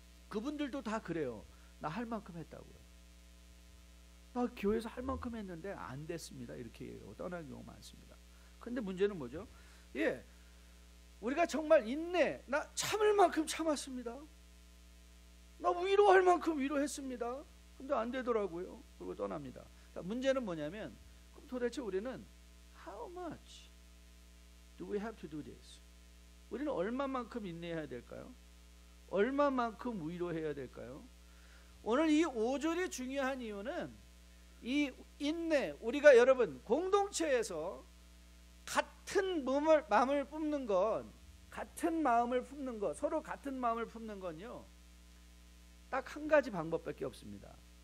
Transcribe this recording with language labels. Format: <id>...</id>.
<ko>그분들도 다 그래요. 나 할 만큼 했다고요. 나 교회에서 할 만큼 했는데 안 됐습니다. 이렇게 얘기하고 떠나는 경우가 많습니다. 근데 문제는 뭐죠? 우리가 정말 인내, 나 참을 만큼 참았습니다. 나 위로할 만큼 위로했습니다. 근데 안 되더라고요. 그리고 떠납니다. 문제는 뭐냐면, 그럼 도대체 우리는</ko> <en>How much do we have to do this?</en> <ko>우리는 얼마만큼 인내해야 될까요? 얼마만큼 위로해야 될까요? 오늘 이 5절이 중요한 이유는 이 인내, 우리가 여러분 공동체에서 같은 마음을 품는 건, 같은 마음을 품는 것, 서로 같은 마음을 품는 건요, 딱 한 가지 방법밖에 없습니다.</ko>